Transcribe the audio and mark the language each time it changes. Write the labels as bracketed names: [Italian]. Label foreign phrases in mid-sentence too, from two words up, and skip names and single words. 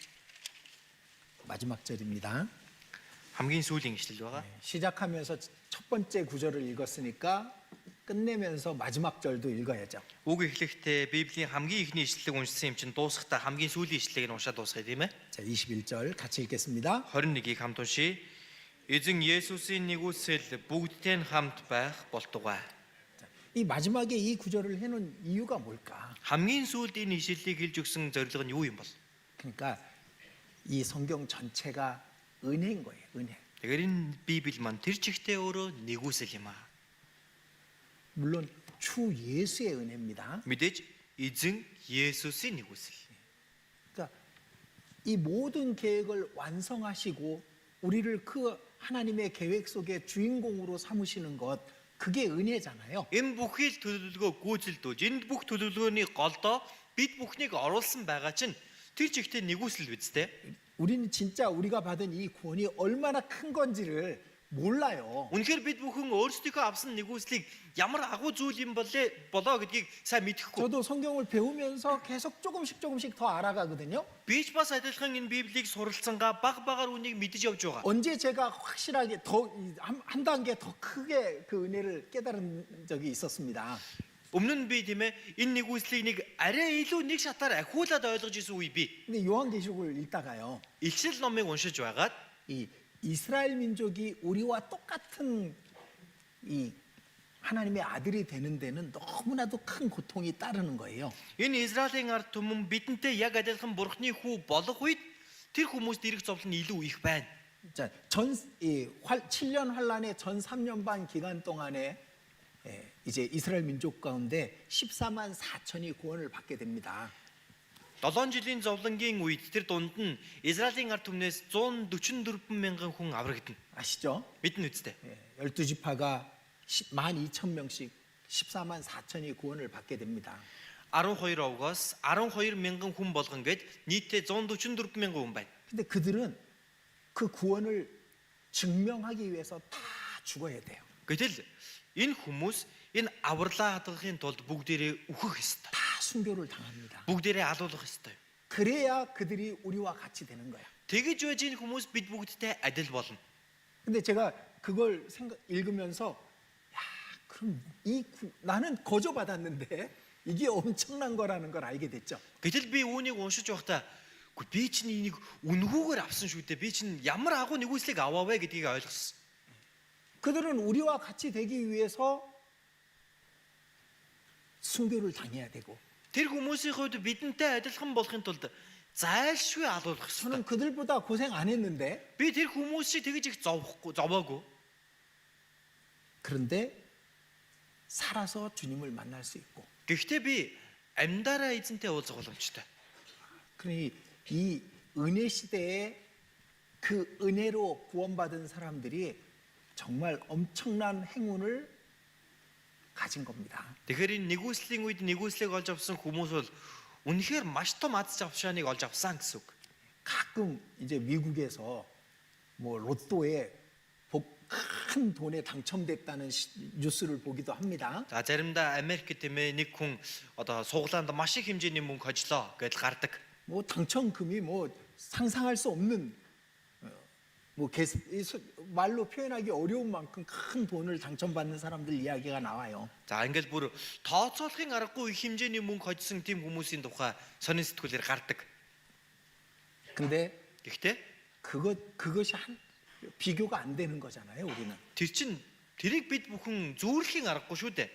[Korean] 마지막 절입니다. [Mongolian] хамгийн сүүлийн ишлэл байгаа. [Korean] 시작하면서 첫 번째 구절을 읽었으니까 끝내면서 마지막 절도 읽어야죠. [Mongolian] Үг эхлэхдээ Библийн хамгийн ихний ишлэлийг уншсан юм чинь дуусахдаа хамгийн сүүлийн ишлэлийг нь уншаад дуусгая, тийм ээ. [Korean] 자, 21절 같이 읽겠습니다. [Mongolian] 21-ийг хамт уншия. Эзэн Есүсийн нэгүсэл бүгдтэй нь хамт байх болтугай. [Korean] 이 마지막에 이 구절을 해놓은 이유가 뭘까? [Mongolian] Хамгийн сүүлд энэ ишлэлийг хэлж өгсөн зорилго нь юу юм бол? [Korean] 그러니까 이 성경 전체가 은혜인 거예요. 은혜. [Mongolian] Тэгэхээр энэ Библи маань тэр чигтээ өөрөө нэгүсэл юм аа. [Korean] 물론 주 예수의 은혜입니다. [Mongolian] Мэдээж эзэн Есүсийн нэгүсэл. [Korean] 그러니까 이 모든 계획을 완성하시고 우리를 그 하나님의 계획 속에 주인공으로 삼으시는 것, 그게 은혜잖아요. [Mongolian] Энэ бүхий л төлөвлөгөө гүйцэлдүүлж, энэ бүх төлөвлөгөөний голдоо бид бүхнийг оруулсан байгаа чинь тэр чигтээ нэгүсэл биз дээ. [Korean] 우리는 진짜 우리가 받은 이 구원이 얼마나 큰 건지를 몰라요. [Mongolian] Үнэхээр бид бүхэн өөрсдийнхөө авсан нэгүслийг ямар агуу зүйл юм болоо гэдгийг сайн мэдэхгүй. [Korean] 저도 성경을 배우면서 계속 조금씩 더 알아가거든요. [Mongolian] Би ч бас адилхан энэ Библийг суралцсангаа баг үнийг мэдэж явж байгаа. [Korean] 언제 제가 확실하게 더 한 단계 더 크게 그 은혜를 깨달은 적이 있었습니다. [Mongolian] Өмнө нь би тийм ээ энэ нэгүслийг нэг арай илүү нэг шатаар ахиулаад ойлгож исэн үе би. [Korean] 근데 요한계시록을 읽다가요. [Mongolian] Илчил номыг уншиж байгаад [Korean] 이 이스라엘 민족이 우리와 똑같은 이 하나님의 아들이 되는 데는 너무나도 큰 고통이 따르는 거예요. [Mongolian] Энэ Израилийн ард түмэн бидэнтэй яг адилхан бурхны хүү болох үед тэр хүмүүст ирэх зовлон нь илүү их байна. [Korean] 자, 7년 환란의 전 3년 반 기간 동안에 이제 이스라엘 민족 가운데 14만 4천이 구원을 받게 됩니다. [Mongolian] 7 жилийн зовлонгийн үед тэр дунд нь Израилийн ард түмнээс 144 мянган хүн аврагдана. [Korean] 아시죠? [Mongolian] Мэднэ үстэй. [Korean] 12지파가 12,000명씩 14만 4천이 구원을 받게 됩니다. [Mongolian] 12 овгоос 12 мянган хүн болгон гээд нийтдээ 144 мянган хүн байна. [Korean] 근데 그들은 그 구원을 증명하기 위해서 다 죽어야 돼요. [Mongolian] Гэтэл энэ хүмүүс энэ авралаа хадгалахын тулд бүгдээрээ үхэх ёстой. [Korean] 다 순교를 당합니다. [Mongolian] Бүгдээрээ алуулах ёстой. [Korean] 그래야 그들이 우리와 같이 되는 거야. [Mongolian] Тэгэж байж энэ хүмүүс бид бүгдтэй адил болно. [Korean] 근데 제가 그걸 읽으면서 야, 그럼 나는 거저 받았는데 이게 엄청난 거라는 걸 알게 됐죠. [Mongolian] Гэтэл би үүнийг уншиж байхдаа үгүй би чинь энийг үнэхүүгээр авсан шүү дээ. Би чинь ямар агуу нэгүслийг аваа вэ гэдгийг ойлгосон. [Korean] 그들은 우리와 같이 되기 위해서 순교를 당해야 되고 [Mongolian] Тэр хүмүүсийн хувьд бидэнтэй адилхан болохын тулд зайлшгүй алуулах ёстой. [Korean] 저는 그들보다 고생 안 했는데 [Mongolian] Би тэр хүмүүс шиг тэгж их зовоогүй. [Korean] 그런데 살아서 주님을 만날 수 있고 [Mongolian] Гэхдээ би амьдараа эзэнтэй уулзах боломжтой. [Korean] 그러니 이 은혜 시대에 그 은혜로 구원받은 사람들이 정말 엄청난 행운을 가진 겁니다. [Mongolian] Тэгэхээр энэ нэгүслийн үед нэгүслийг олж авсан хүмүүс бол үнэхээр маш том аз жаргалыг олж авсан гэсэн үг. [Korean] 가끔 이제 미국에서 뭐 로또에 큰 돈에 당첨됐다는 뉴스를 보기도 합니다. [Mongolian] За заримдаа Америкт тийм ээ нэг хүн одоо суглаанд маш их хэмжээний мөнгө хожлоо гэж гардаг. [Korean] 뭐 당첨금이 뭐 상상할 수 없는 뭐 말로 표현하기 어려운 만큼 큰 돈을 당첨받는 사람들 이야기가 나와요. [Mongolian] За ингээл бүр тооцоолохын аргагүй их хэмжээний мөнгө хожсон тийм хүмүүсийн тухай сонин сэтгүүлээр гардаг. [Korean] 근데 [Mongolian] Гэхдээ [Korean] 그것이 비교가 안 되는 거잖아요, 우리는. [Mongolian] тэр чин тэрийг бид бүхэн зүүрлэхийн аргагүй шүү дээ.